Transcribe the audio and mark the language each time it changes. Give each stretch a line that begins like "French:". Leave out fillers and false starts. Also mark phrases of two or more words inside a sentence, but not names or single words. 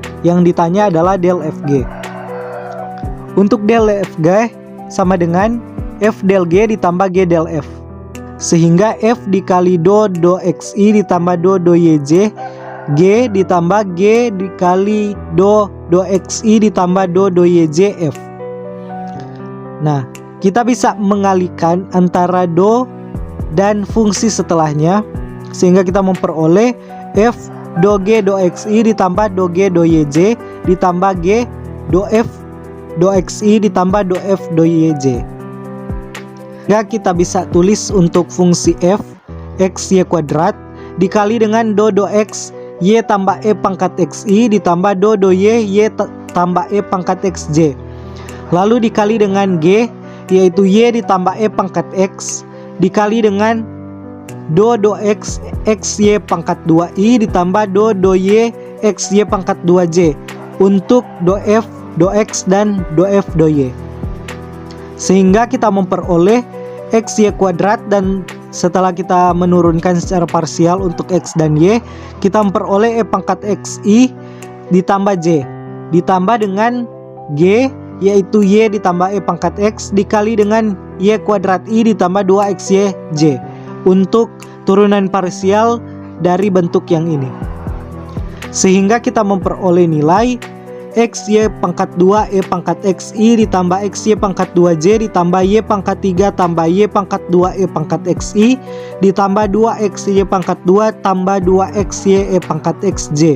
Indonesian: Yang ditanya adalah del FG. Untuk del FG sama dengan f del g ditambah g del f, sehingga f dikali do xi ditambah do yj g ditambah g dikali do xi ditambah do yj f. Nah, kita bisa mengalihkan antara do dan fungsi setelahnya, sehingga kita memperoleh f do g do xi ditambah do g do yj ditambah g do f do xi ditambah do f do yj. Ya, kita bisa tulis untuk fungsi f xy kuadrat dikali dengan do x y tambah e pangkat xi ditambah do y tambah e pangkat xj, lalu dikali dengan g yaitu y ditambah e pangkat x dikali dengan do x xy pangkat 2i ditambah do y xy pangkat 2j untuk do f do x dan do f do y, sehingga kita memperoleh xy kuadrat, dan setelah kita menurunkan secara parsial untuk x dan y, kita memperoleh e pangkat xi ditambah j ditambah dengan g yaitu y ditambah e pangkat x dikali dengan y kuadrat i ditambah 2xy j untuk turunan parsial dari bentuk yang ini, sehingga kita memperoleh nilai xy pangkat 2 e pangkat xi ditambah xy pangkat 2j ditambah y pangkat 3 tambah y pangkat 2 e pangkat xi ditambah 2 xy pangkat 2 tambah 2 xy e pangkat xj.